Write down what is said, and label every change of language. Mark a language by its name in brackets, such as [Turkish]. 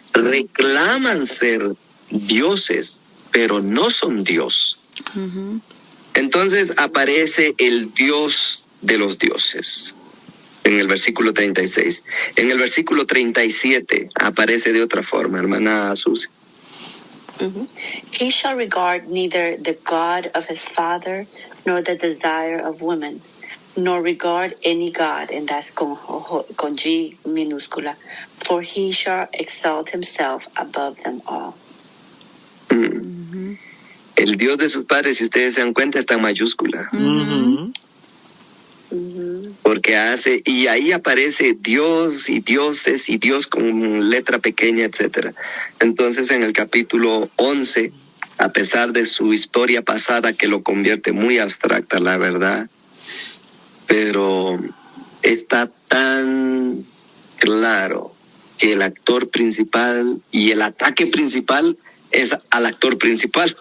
[Spanish] reclaman ser dioses, pero no son Dios. Ujú. Entonces aparece el Dios de los dioses en el versículo 36. En el versículo 37 aparece de otra forma, hermana Susi. [English] He shall regard neither the God of his father nor the desire of women, nor regard any God, and that's [Spanish] con G minúscula, [English] for he shall exalt himself above them all. [Spanish] El Dios de sus padres, si ustedes se dan cuenta, está en mayúscula. Ujú. Porque y ahí aparece Dios y dioses y Dios con letra pequeña, etcétera. Entonces en el capítulo 11, a pesar de su historia pasada que lo convierte muy abstracta, la verdad, pero está tan claro que el actor principal y el ataque principal es al actor principal.